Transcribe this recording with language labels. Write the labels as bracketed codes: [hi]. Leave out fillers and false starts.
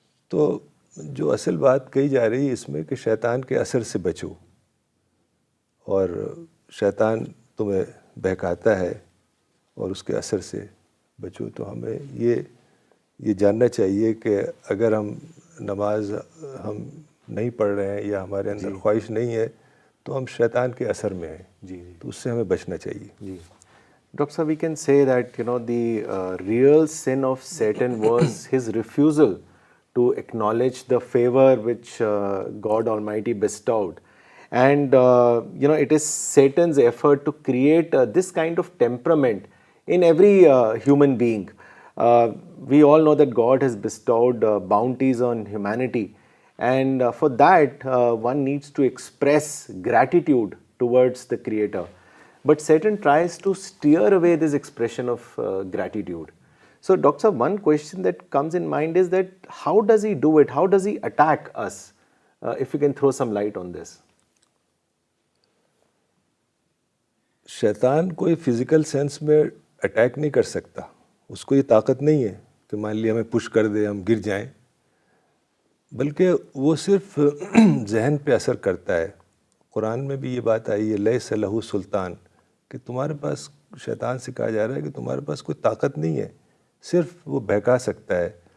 [ur] تو جو اصل بات کہی جا رہی ہے اس میں کہ شیطان کے اثر سے بچو، اور شیطان تمہیں بہکاتا ہے اور اس کے اثر سے بچو. تو ہمیں یہ جاننا چاہیے کہ اگر ہم نماز ہم نہیں پڑھ رہے ہیں یا ہمارے اندر خواہش نہیں ہے تو ہم شیطان کے اثر میں ہیں. جی. تو اس سے ہمیں بچنا چاہیے. جی. [en] Doctor sir, we can say that the real sin of Satan was his refusal to acknowledge the favor which God Almighty bestowed, and it is Satan's effort to create this kind of temperament in every human being. We all know that God has bestowed bounties on humanity, and for that one needs to express gratitude towards the Creator. But Satan tries to steer away this expression of gratitude. So, Doctor, one question that comes in mind is that how does he do it? How does he attack us? If you can throw some light on this. [ur] شیطان کوئی physical sense میں attack نہیں کر سکتا، اس کو یہ طاقت نہیں ہے کہ مان لیا ہمیں پش کر دے ہم گر جائیں، بلکہ وہ صرف ذہن پہ اثر کرتا ہے. قرآن میں بھی یہ بات آئی ہے [ar] لیس لہ سلطان، [ur] کہ تمہارے پاس، شیطان سے کہا جا رہا ہے کہ تمہارے پاس کوئی طاقت نہیں ہے، صرف وہ بہکا سکتا ہے.